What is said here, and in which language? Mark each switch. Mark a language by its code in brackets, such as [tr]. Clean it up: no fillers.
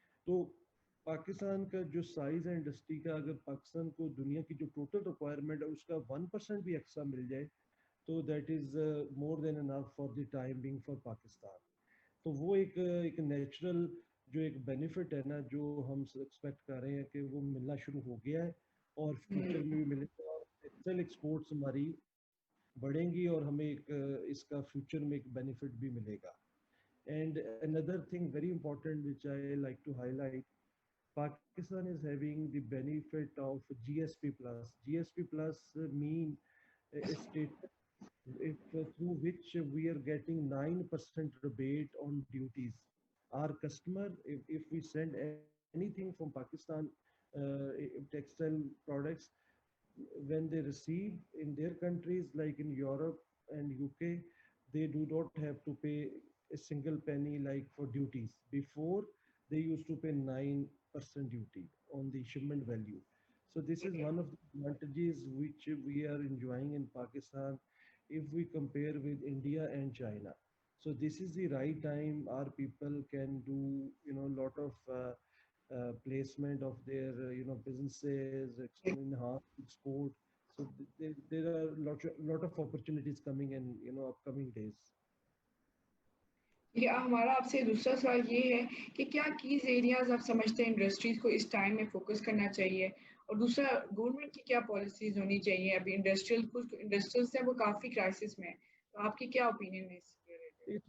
[ur] تو پاکستان کا جو سائز ہے انڈسٹری کا، اگر پاکستان کو دنیا کی جو ٹوٹل ریکوائرمنٹ ہے اس کا 1% بھی ایکسٹرا مل جائے تو [en] That is more than enough for the time being for Pakistan. [ur] تو وہ ایک نیچرل جو ایک بینیفٹ ہے نا جو ہم ایکسپیکٹ کر رہے ہیں کہ وہ ملنا شروع ہو گیا ہے اور فیوچر میں بھی ملے گا. اور ٹیکسٹائل ایکسپورٹس ہماری بڑھیں گی اور ہمیں ایک اس کا فیوچر میں ایک بینیفٹ بھی ملے گا. [en] And other thing very important which I like to highlight, Pakistan is having the benefit of GSP plus. GSP plus mean a status if through which we are getting 9% rebate on duties. Our customer, if we send anything from Pakistan, textile products, when they receive in their countries like in Europe and UK, they do not have to pay a single penny like for duties. Before, they used to pay 9% duty on the shipment value. So this is one of the advantages which we are enjoying in Pakistan if we compare with India and China. So this is the right time our people can do, lot of placement of their, businesses, enhance export. So there are lot of opportunities coming in, upcoming days. [ur] یہ ہمارا آپ سے دوسرا سوال یہ ہے کہ کیا کیز ایریاز آپ سمجھتے ہیں انڈسٹریز کو اس ٹائم میں فوکس کرنا چاہیے، اور دوسرا گورنمنٹ کی کیا پالیسیز ہونی چاہیے؟ ابھی انڈسٹریلس ہیں وہ کافی کرائسس میں ہیں، تو آپ کی کیا اوپینین ہے اس کے ریلیٹڈ؟